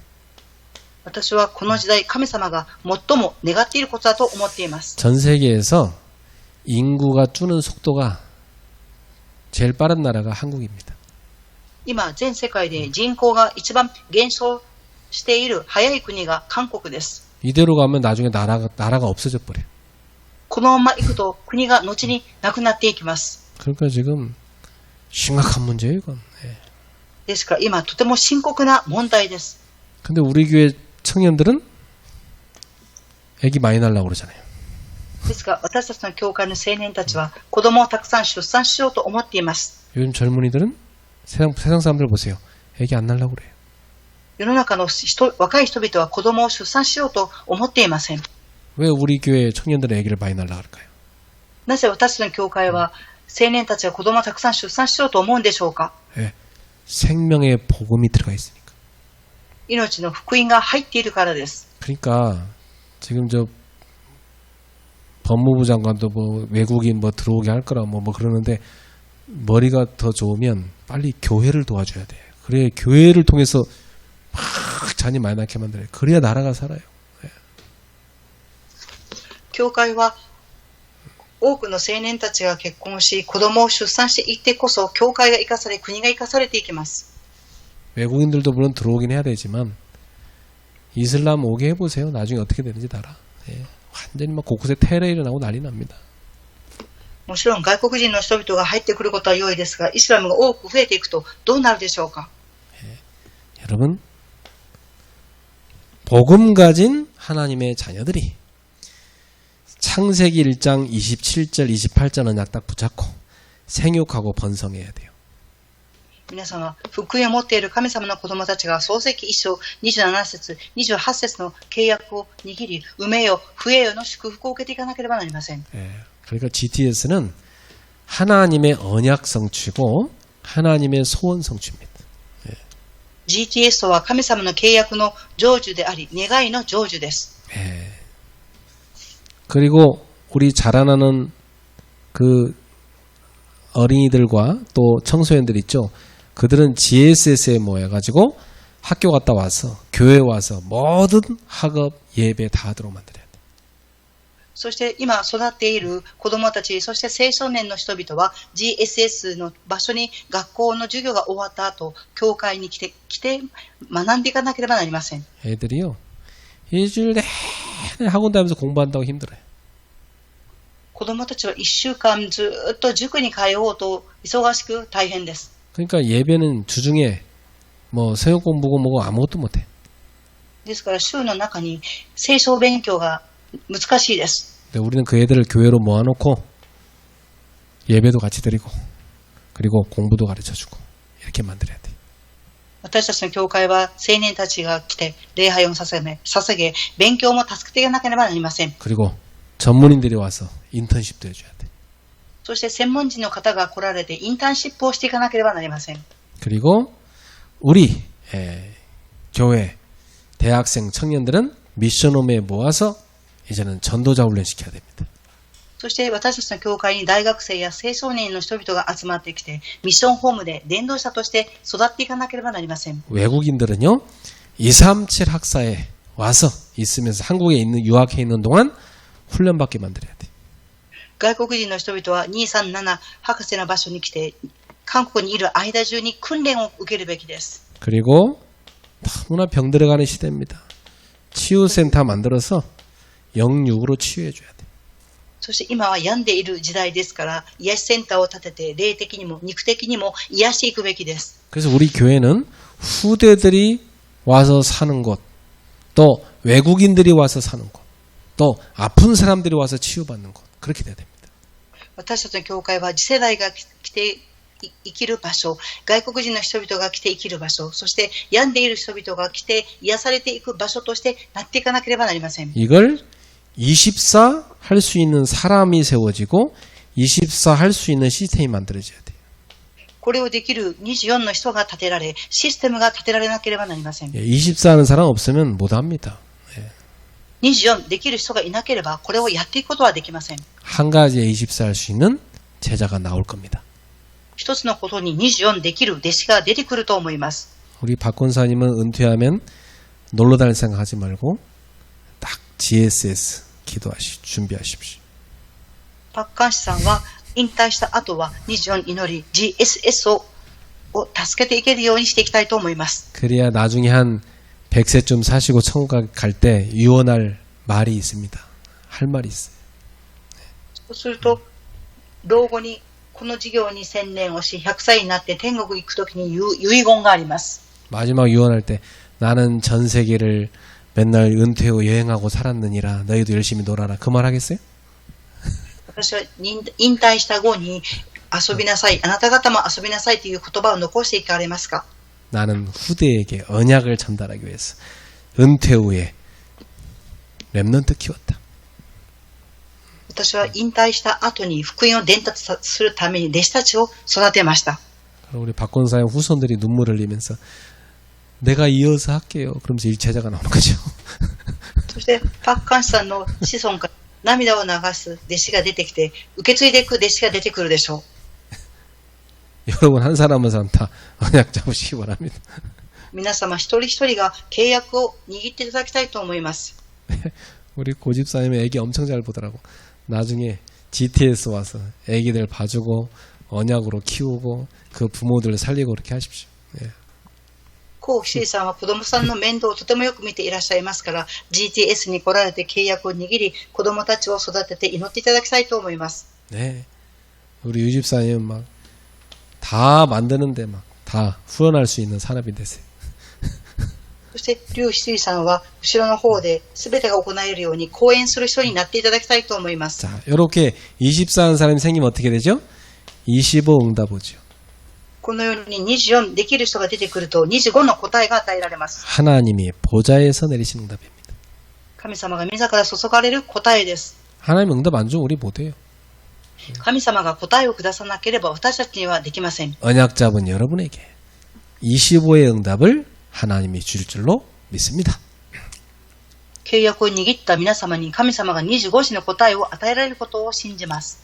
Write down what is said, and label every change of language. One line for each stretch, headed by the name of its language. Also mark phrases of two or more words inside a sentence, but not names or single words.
Japanese: 私はこの時代神様が最も願っていることだと思っています。
Korean: 전 세계에서 인구가 줄는 속도가 제일 빠른 나라가 한국입니다.
Japanese: 今全世界で人口が一番減少している早い国が韓国です。
Korean: 이대로 가면 나중에 나라가 없어져 버려요.
Japanese: このまま行くと国が後になくなっていきます。
Korean: 그러니까 지금 심각한 문제예요, 이건.
Japanese: ですから今とても深刻な問題です。
Korean: 근데 우리 교회 청년들은 애기 많이 낳으려고 그러잖아요.
Japanese: ですが私たちの教会の青年たちは子供をたくさん出産しようと思っています。
Korean: 요즘 젊은이들은 세상 사람들 보세요. 애기 안 낳으려고 그래요.
Japanese: 世の中の若い人々は子供を出産しようと思っていません。
Korean: 왜 우리 교회 청년들은 애기를 많이 낳으려고 할까요?
Japanese: なぜ私たちの教会は青年たちが子供をたくさん出産しようと思うんでしょうか。
Korean: 생명의 복음이 들어가 있으니까.
Japanese: 命の福音が入っているからです。
Korean: 그러니까 지금 저 법무부 장관도 뭐 외국인 뭐 들어오게 할 거라 뭐 그러는데 머리가 더 좋으면 빨리 교회를 도와줘야 돼. 그래야 교회를 통해서 막 자녀 많이 낳게 만들어요. 그래야 나라가 살아요.
Japanese: 教会は多くの青年たちが結婚し子供を出産していってこそ教会が生かされ国が生かされていきます。
Korean: 외국인들도 물론 들어오긴 해야 되지만 이슬람 오게 해보세요. 나중에 어떻게 되는지 알아. 완전히 막 곳곳에 테러 일어나고 난리 납니다.
Japanese: もちろん外国人の人々が入ってくることは良いですがイスラムが多く増えていくとどうなるでしょうか。
Korean: 여러분 복음 가진 하나님의 자녀들이 창세기 1장 27절 28절 언약 딱 붙잡고 생육하고 번성해야 돼요.
Japanese: 皆様福音を持っている神様の子供たちが創世記1章27節28節の契約を握り産めよ増えよの祝福を受けていかなければなりません。
Korean: 그러니까 GTS는 하나님의 언약 성취고 하나님의 소원 성취입니다.
Japanese: GTS は神様の契約の成就であり願いの成就です。
Korean: 그리고 우리 자라나는 그 어린이들과 또 청소년들 있죠. 그들은 GSS에 모여가지고 학교 갔다 와서 교회 와서 모든 학업 예배 다 하도록 만들어야 돼.
Japanese: そして今育っている子供たちそして青少年の人々は GSS の場所に学校の授業が終わった後教会に来て学んでいかなければなりません。
Korean: 애들이요 일주일 내내 학원 다니면서 공부한다고 힘들어요.
Japanese: 子供たちは1週間ずっと塾に通おうと忙しく大変です。
Korean: 그러니까 예배는 주중에 뭐 성역 공부고 뭐고 아무것도 못해.
Japanese: ですから週の中に聖書勉強が難しいです。
Korean: 근데 우리는 그 애들을 교회로 모아놓고 예배도 같이 드리고 그리고 공부도 가르쳐주고 이렇게 만들어야 돼.
Japanese: 私たちの教会は青年たちが来て礼拝を捧げ勉強も助けていかなければなりません。
Korean: 그리고 전문인들이 와서 인턴십도 해줘야 돼.
Japanese: そして専門人の方が来られてインターンシップをしていかなければなりません。
Korean: 그리고 우리 교회 대학생 청년들은 미션홈에 모아서 이제는 전도자 훈련시켜야 됩니다.
Japanese: そして私たちの教会に大学生や青少年の人々が集まってきてミッションホームで伝道者として育っていかなければなりません。
Korean: 외국인들은요 237 학사에 와서 있으면서 한국에 있는 유학해 있는 동안 훈련받게 만들어야 돼.
Japanese: 外国人の人々は237博士の場所に来て、韓国にいる間中に訓練を受けるべきです。
Korean: 그리고 너무나 병들어가는 시대입니다. 치유센터 만들어서 영육으로 치유해줘야 돼.
Japanese: そして今は病んでいる時代ですから、癒しセンターを立てて、霊的にも肉的にも癒していくべきです。
Korean: 그래서 우리 교회는 후대들이 와서 사는 곳, 또 외국인들이 와서 사는 곳, 또 아픈 사람들이 와서 치유받는 곳, 그렇게 돼야 됩니다.
Japanese: 私たちの教会は次世代が来て生きる場所、外国人の人々が来て生きる場所、そして病んでいる人々が来て癒されていく場所としてなっていかなければなりません。
Korean: 이걸 24 할 수 있는 사람이 세워지고 24 할 수 있는 시스템이 만들어져야 돼요.
Japanese: これをできる24の人が立てられ、システムが立てられなければなりません。
Korean: 24 하는 사람 없으면 못합니다.
Japanese: 24 できる人がいなければこれをやっていくことはできません。
Korean: 한 가지에 24 할 수 있는 제자가 나올 겁니다.
Japanese: 一つのことに24できる弟子が出てくると思います。
Korean: 우리 박 권사님은 은퇴하면 놀러 다닐 생각하지 말고 딱 GSS 기도하시 준비하십시오.
Japanese: パッカンシさんは引退した後は24祈り GSS を助けていけるようにしていきたいと思います。
Korean: 그래야 나중에 한 100세쯤 사시고 천국 갈 때 유언할 말이 있습니다. 할 말이 있어요.
Japanese: そうすると老後にこの事業に専念をし100歳になって天国行くときに遺言があります。
Korean: 마지막 유언할 때 나는 전 세계를 맨날 은퇴 후 여행하고 살았느니라 너희도 열심히 놀아라. 그 말 하겠어요?
Japanese: 私は引退した後に遊びなさい、あなた方も遊びなさいという言葉を残していかれますか？
Korean: 나는 후대에게 언약을 전달하기 위해서 은퇴 후에 렘넌트 키웠다.
Japanese: 私は引退した後に福音を伝達するために弟子たちを育てました。
Korean: 우리 박권사의 후손들이 눈물을 흘리면서 내가 이어서 할게요. 그러면서 일체자가 나오는 거죠.
Japanese: そしてパッカンシさんの子孫から涙を流す弟子が出てきて、受け継いでいく弟子が出てくるでしょう。
Korean: 여러분 한 사람 한 사람 다 언약 잡으시기 바랍니다.
Japanese: 皆様一人一人が契約を握っていただきたいと思います。
Korean: 우리 고집사님의 애기 엄청 잘 보더라고. 나중에 GTS 와서 애기들 봐주고 언약으로 키우고 그 부모들을 살리고 그렇게 하십시오. 예.
Japanese: コウシーさんは子供さんの面倒をとてもよく見ていらっしゃいますから、GTS に来られて契約を握り、子供たちを育てて祈っていただきたいと思います。
Korean: 네. 우리 유집사님은 막 다 만드는데 막 다 후원할 수 있는 사람이 되세요.
Japanese: そして、リュウ・シーさんは後ろの方で全てが行えるように講演する人になっていただきたいと思います。
Korean: 자, 이렇게 24 하는 사람이 생기면 어떻게 되죠? 25 응답오죠.
Japanese: このように24できる人が出てくると25の答えが与えられます。
Korean: 하나님이 보좌에서 내리신 응답입니다.
Japanese: 神様が御座から注がれる答えです。
Korean: 하나님 응답 안 주면 우리 못해요.
Japanese: 神様が答えをくださなければ私たちにはできません。
Korean: 언약 잡은 여러분에게 25의 응답을 하나님이 줄 줄로 믿습니다.
Japanese: 契約を握った皆様に神様が25時の答えを与えられることを信じます。